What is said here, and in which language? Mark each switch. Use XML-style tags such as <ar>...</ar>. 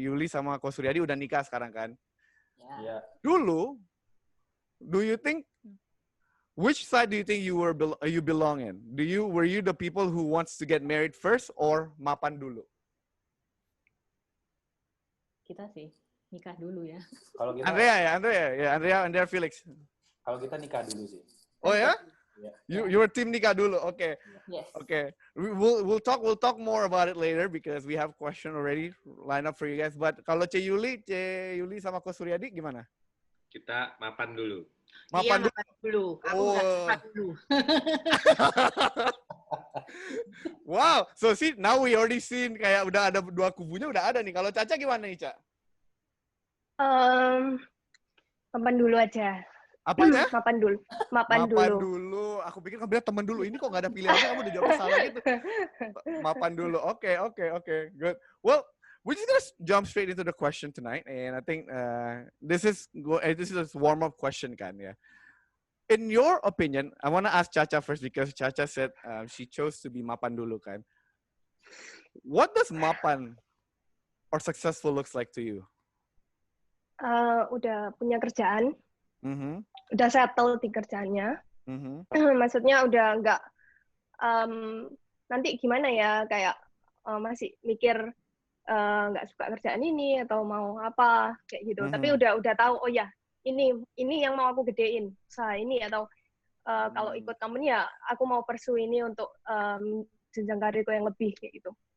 <id>Yuli sama Ko Suryadi udah nikah sekarang kan?</id> <en>Yeah.</en> <id>Dulu,</id> <en>do you think, which side do you think you belong in? Were you the people who wants to get married first or</en> <id>mapan dulu? Kita sih nikah dulu ya. Kalau kita Andrea Felix. Kalau kita nikah dulu sih. Oh ya?</id> <en>Yeah. You were team</en> <id>nikah dulu.</id> <en>Okay. Yes. Okay. We'll talk more about it later because we have question already lined up for you guys.</en> <id>But kalau C. Yuli sama Ko Suryadi gimana? Kita mapan dulu. Mapan dulu. Aku Oh. mapan dulu. Wow.</id> <en>So see, now we already seen</en> <id>kayak udah ada dua kubunya udah ada nih. Kalau Caca gimana nih, Ca? Mapan dulu aja. Apanya? Mapan dulu. Mapan dulu. Aku pikir kamu bilang temen dulu. Ini kok nggak ada pilihannya, kamu udah jawab salah gitu. Mapan dulu.</id> <en>Okay. Good. Well, we're just gonna jump straight into the question tonight, and I think this is a warm-up question,</en> <id>kan ya.</id> <en>In your opinion, I want to ask Caca first because Caca said she chose to be</en> <id>mapan dulu, kan.</id> <en>What does mapan or successful looks like to you?</en> <id>Udah punya kerjaan, Mm-hmm. udah settle di kerjaannya. Mm-hmm. Maksudnya udah nggak nanti gimana ya, kayak masih mikir nggak suka kerjaan ini atau mau apa kayak gitu. Mm-hmm. Tapi udah tahu, oh ya ini yang mau aku gedein usaha ini, atau kalau ikut company ya aku mau pursue ini untuk jenjang karirku yang lebih kayak gitu.</id>